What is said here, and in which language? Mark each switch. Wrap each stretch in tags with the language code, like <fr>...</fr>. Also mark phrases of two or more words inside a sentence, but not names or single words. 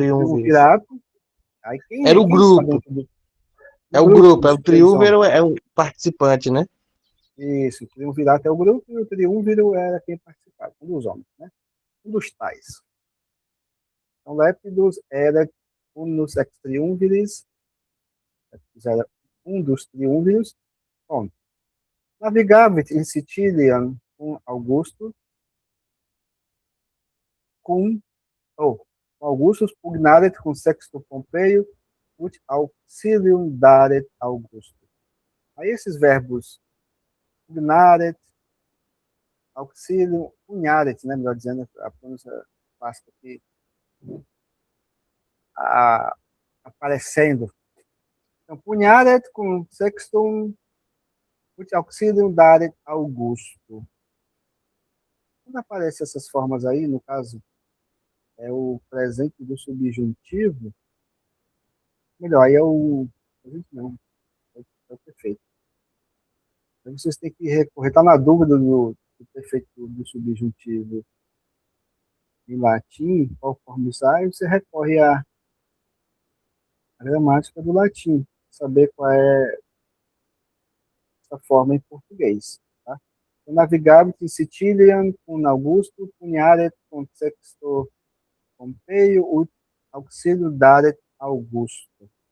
<pt>Triunviros. triunvirato, aí Era o quem está grupo. dentro do É o grupo grupo. É dos o três homens? triunviro, é o participante, né? Isso, o triunvirato é o grupo e o triunviro era quem participava, um dos homens, né? Um dos tais. Então, Lepidus era</pt> <la>unus ex triunviris,</la> <pt>era um dos triunviros. Bom,</pt> <la>navigavit in Sicilian com Augusto, com oh, Augustus pugnaret com Sexto Pompeio, ut auxilium daret Augusto.</la> <pt>Aí esses verbos</pt> <la>pugnaret, auxilium, punharet,</la> <pt>né, melhor dizendo, a pronúncia clássica aqui, aparecendo.</pt> <la>Então, punharet com Sextum, ut auxilium daret Augusto.</la> <pt>Quando aparecem essas formas aí, no caso, é o presente do subjuntivo, melhor, aí é o. Não, é o perfeito. Então vocês têm que recorrer, está na dúvida do perfeito do subjuntivo em latim, qual forma usar, e você recorre à gramática do latim, saber qual é essa forma em português. Tá? Então,</pt> <la>navigabit in Sicilian, com Augusto, punharet, com Sexto Pompeio, ut auxílio daret Augusto.</la>